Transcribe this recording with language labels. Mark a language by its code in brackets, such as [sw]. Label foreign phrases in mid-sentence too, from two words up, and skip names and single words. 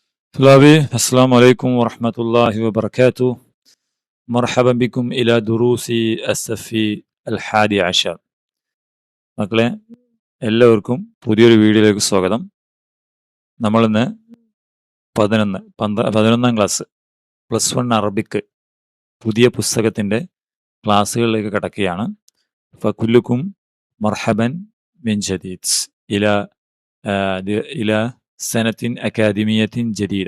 [ar] طلابي السلام عليكم ورحمة الله وبركاته. مرحبا بكم إلى دروس الصف الحادي عشر. [ml] മക്കളെ എല്ലാവർക്കും പുതിയൊരു വീഡിയോയിലേക്ക് സ്വാഗതം. നമ്മളിന്ന് 11ാം ക്ലാസ് +1 അറബിക്ക് പുതിയ പുസ്തകത്തിൻ്റെ ക്ലാസ്സുകളിലേക്ക് കടക്കുകയാണ്. [ar] فكلكم مرحبا من جديد إلى سنة أكاديمية جديدة.